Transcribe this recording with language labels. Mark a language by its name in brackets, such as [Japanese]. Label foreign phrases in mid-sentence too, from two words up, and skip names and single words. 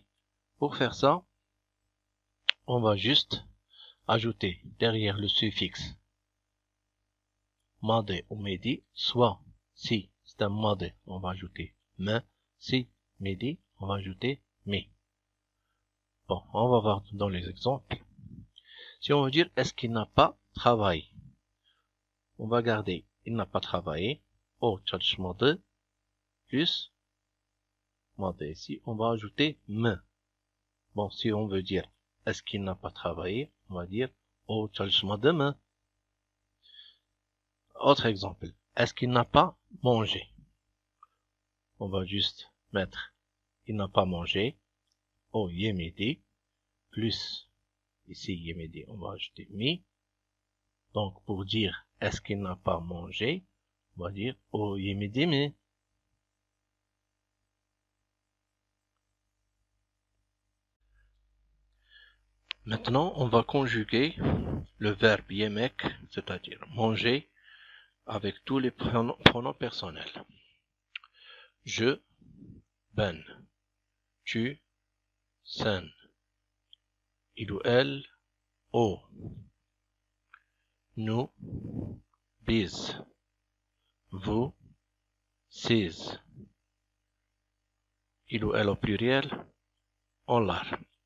[French] Pour faire ça, on va juste ajouter derrière le suffixe made ou medi, soit si c'est un made, on va ajouter me, si medi, on va ajouter mi. Bon, on va voir dans les exemples. Si on veut dire est-ce qu'il n'a pas travaillé, on va garder il n'a pas travaillé, [Turkish] o çalışmadı, [French] plus made ici, on va ajouter me. Bon, si on veut dire est-ce qu'il n'a pas travaillé, on va dire [Turkish] o çalışmadı mı. [French] Autre exemple, est-ce qu'il n'a pas mangé? On va juste mettre il n'a pas mangé, [Turkish] o yemedi, [French] plus ici yemedi, on va ajouter mi. Donc pour dire est-ce qu'il n'a pas mangé, on va dire [Turkish] o yemedi mi. [French] Maintenant, on va conjuguer le verbe yemek, c'est-à-dire manger, avec tous les pronoms personnels. Je, ben, tu, sen, il ou elle, o, nous, biz, vous, siz, il ou elle au pluriel, onlar.